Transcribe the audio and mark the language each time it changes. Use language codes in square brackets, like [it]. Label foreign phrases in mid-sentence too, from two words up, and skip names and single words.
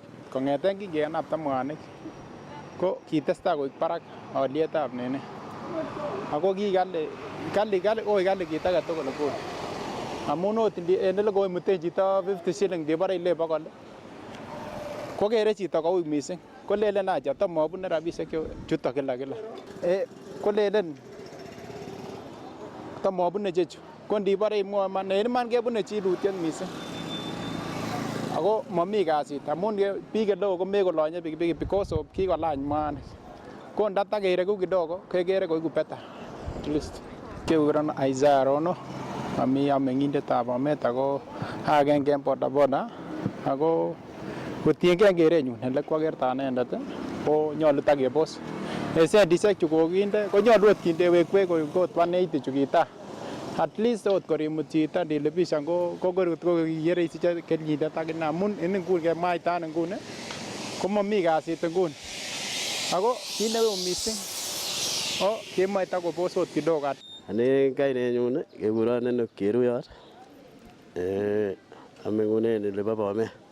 [kln] Kong'eten kingenapta mwanik ko kitestai koik barak alyetab nene ako kikali kit age tugul nguni amun ot en ele koimuten chito 50 shilling ndibore ile bokol kokere chito koui missing kolelen acha tomobune rabisiek chuto kila kolelen tomobune chechu ko ndibore imwoe iman en iman kebune chilutiet missing ako momi kasit amun biik eleo komekolonye pikipiki [en] because of [kln] kikolany mwanik ko ndatakereku kidogo kekere koiku [en] better at least. [kln] Kekuron Isaiah Rono ami ameng'indetab Bomet ako agenge en bodaboda ako kotiengei kerenyun ele kwakerta anendet ko nyolu takebos sendisiek chu kokinde konyolu ot kindewek beek kot 180 chu kita [en] at least [kln] ot korimut chito television ko kikere isiche kenyindet akine amun en nguni kemwaita nguni komomi kasit nguni ako kit neu missing kemoe takobos ot kidogo. Ane kainenyun kekuron Enoch Cheruyot ameng'unen olebo Bomet.